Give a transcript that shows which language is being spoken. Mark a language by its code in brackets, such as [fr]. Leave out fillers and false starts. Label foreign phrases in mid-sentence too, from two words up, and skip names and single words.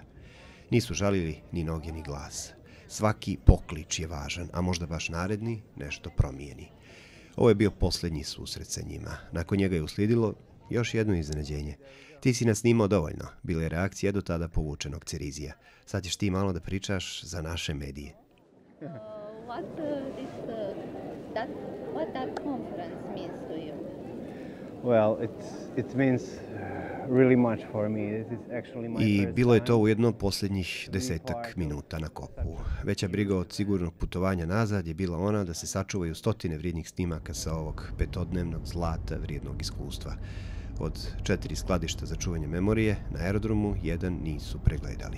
[bs] Nisu žalili ni noge ni glas. Svaki poklič je važan, a možda baš naredni nešto promijeni. Ovo je bio posljednji susret sa njima. Nakon njega je uslijedilo još jedno iznenađenje. Ti si nas snimao dovoljno, bila je reakcija do tada povučenog Cerizija. Sad ćeš ti malo da pričaš za naše medije. [en] What that conference means to you? Well, it means really much for me. This is actually my I first [bs] bilo je [en] time. [bs] to ujedno posljednjih 10 minuta na kopu. Veća briga od sigurnog putovanja nazad je bila ona da se sačuvaju stotine vrijednih snimaka sa ovog petodnevnog zlata vrijednog iskustva. Od 4 skladišta za čuvanje memorije na aerodromu jedan nisu pregledali.